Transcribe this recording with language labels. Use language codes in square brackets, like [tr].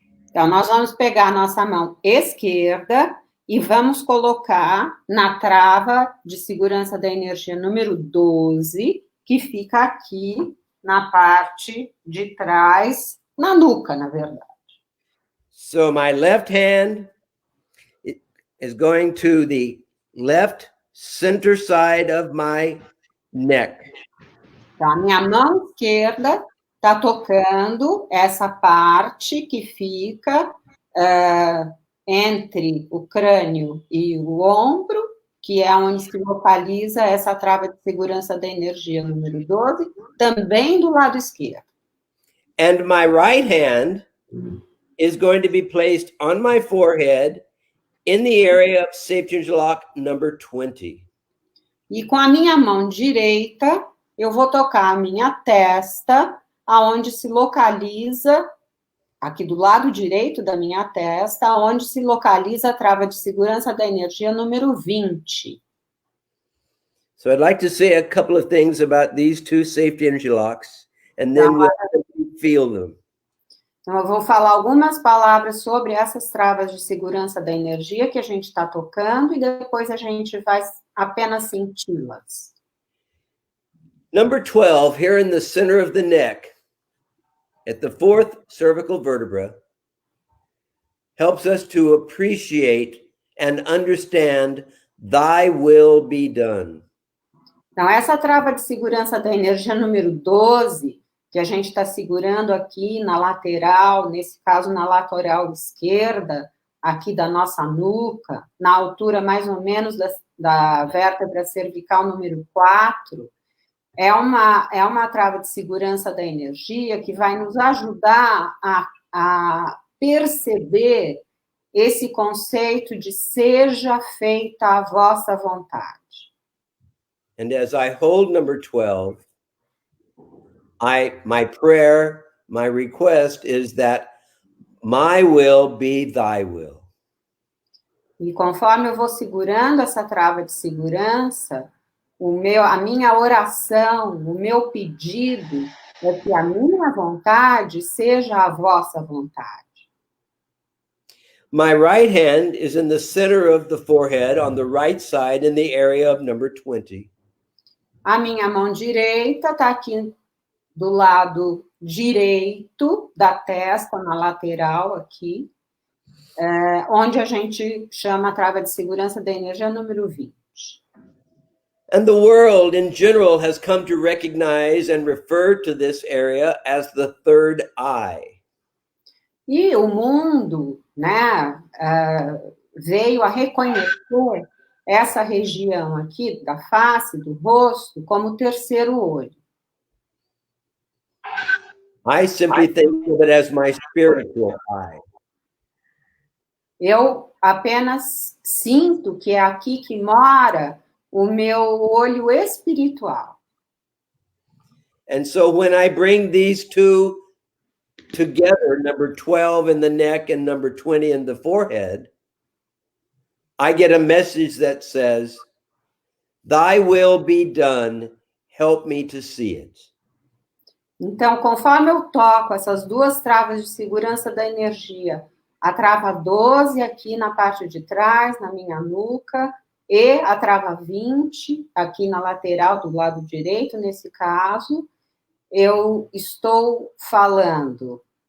[pt] Então, nós vamos pegar a nossa mão esquerda e vamos colocar na trava de segurança da energia número 12, que fica aqui na parte de trás, na nuca, na verdade. [en] So my left hand is going to the left center side of my neck. [pt] Então, a minha mão esquerda está tocando essa parte que fica entre o crânio e o ombro, que é onde se localiza essa trava de segurança da energia número 12, também do lado esquerdo. [en] And my right hand is going to be placed on my forehead in the area of safety energy lock number 20. [pt] E com a minha mão direita, eu vou tocar a minha testa, aonde se localiza, aqui do lado direito da minha testa, onde se localiza a trava de segurança da energia número 20. [en] So I'd like to say a couple of things about these two safety energy locks, and then we'll feel them. [pt] Então, eu vou falar algumas palavras sobre essas travas de segurança da energia que a gente está tocando e depois a gente vai apenas senti-las. [en] Number 12, here in the center of the neck, at the fourth cervical vertebra, helps us to appreciate and understand thy will be done. [pt] Então, essa trava de segurança da energia número 12, que a gente está segurando aqui na lateral, nesse caso na lateral esquerda, aqui da nossa nuca, na altura mais ou menos da vértebra cervical número 4, é uma trava de segurança da energia que vai nos ajudar a perceber esse conceito de seja feita a vossa vontade. [en] And as I hold number 12, my prayer, my request is that my will be thy will. [pt] E conforme eu vou segurando essa trava de segurança, a minha oração, o meu pedido é que a minha vontade seja a vossa vontade. [en] My right hand is in the center of the forehead on the right side in the area of number 20. [pt] A minha mão direita está aqui do lado direito da testa, na lateral aqui, onde a gente chama a trava de segurança da energia número 20. [en] And the world in general has come to recognize and refer to this area as the third eye. [pt] E o mundo, né, veio a reconhecer essa região aqui da face, do rosto, como o terceiro olho. [en] I simply think of it as my spiritual eye. [pt] Eu apenas sinto que é aqui que mora o meu olho espiritual. [en] And so when I bring these two together, number 12 in the neck and number 20 in the forehead, I get a message that says, thy will be done, help me to see it. [pt] Então, conforme eu toco essas duas travas de segurança da energia, a trava 12 aqui na parte de trás, na minha nuca, e a trava 20 aqui na lateral do lado direito, nesse caso, eu estou falando.